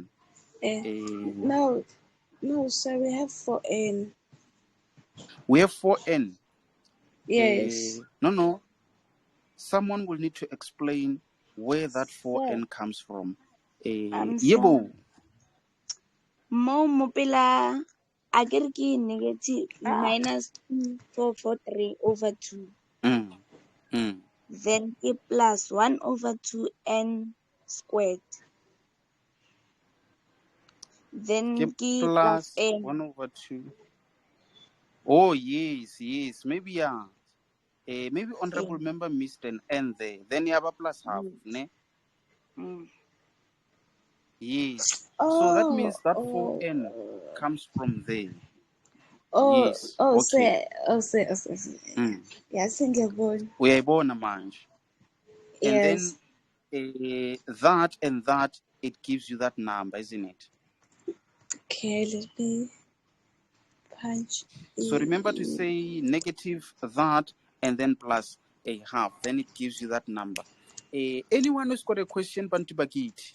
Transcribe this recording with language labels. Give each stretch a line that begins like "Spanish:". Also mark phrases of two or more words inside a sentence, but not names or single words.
English: No, sir, we have 4n. We have 4n. Yes. No. Someone will need to explain where that 4n comes from.
Zulu: Yebo.
Northern Sotho: Mo mopela a ke re ke
English: negative minus
Northern Sotho: 2443 over 2.
English: Mm. Mm. Then ke plus 1 over 2n squared. Then ke plus Plus n. 1/2. Oh, yes. Maybe, yeah. Maybe honorable member missed an n there. Then you have a plus half, Mm. ne? Mm. Yes. So that Oh, means that oh, 4n comes from there. oh, Yes. oh, Okay. say. Mm. Yes,
Zulu: ngiyabona. Uyayibona manje.
English: And then Yes. that and that, it gives you that number, isn't it? Okay, let me punch So remember to in. say negative that and then plus a half. Then it gives you that number. Anyone who's got a question, Bantu Bagit?